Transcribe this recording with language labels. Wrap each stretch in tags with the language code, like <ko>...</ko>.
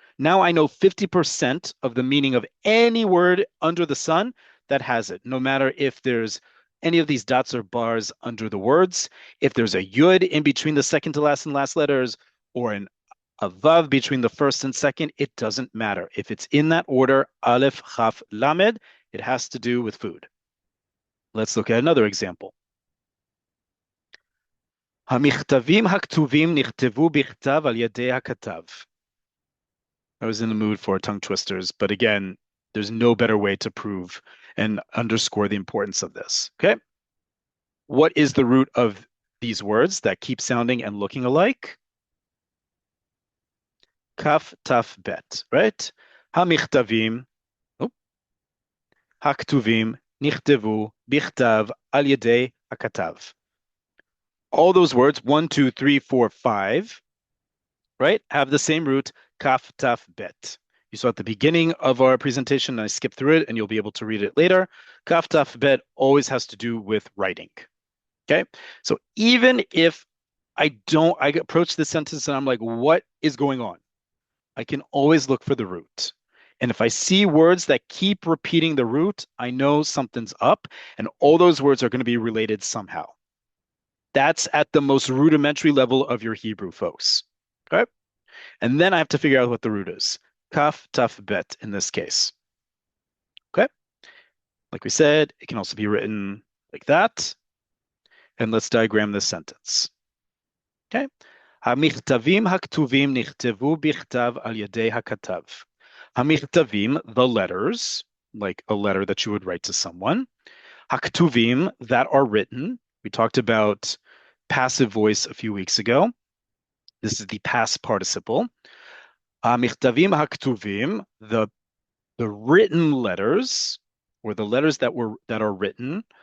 <en>Now I know 50% of the meaning of any word under the sun that has it, no matter if there's any of these dots or bars under the words, if there's a yud in between the second to last and last letters, or a vav between the first and second, it doesn't matter. If it's in that order, Aleph, Chaf, Lamed, it has to do with food. Let's look at another example.</en> <he>המכתבים הכתובים נכתבו בכתב על ידי הכתב.</he> <en>I was in the mood for tongue twisters, but again, there's no better way to prove and underscore the importance of this. Okay? What is the root of these words that keep sounding and looking alike? Kaf, taf, bet, right?</en> <he>המכתבים, הכתובים, נכתבו בכתב על ידי הכתב.</he> <en>All those words, 1, 2, 3, 4, 5, right, have the same root, kaf, taf, bet. You saw at the beginning of our presentation, I skipped through it, and you'll be able to read it later. Kaf, taf, bet always has to do with writing. Okay, so even if I approach this sentence and I'm like, what is going on? I can always look for the root. And if I see words that keep repeating the root, I know something's up, and all those words are going to be related somehow. That's at the most rudimentary level of your Hebrew, folks. Okay? And then I have to figure out what the root is. Kaf, taf, bet in this case. Okay? Like we said, it can also be written like that. And let's diagram this sentence. Okay?</en> <he>המכתבים הכתובים נכתבו בכתב על ידי הכתב.</he> <en>המכתבים, the letters, like a letter that you would write to someone. הכתובים, that are written. We talked about passive voice a few weeks ago. This is the past participle.</en> <he>המכתבים הכתובים,</he> <en>the written letters, or the letters that are written.</en>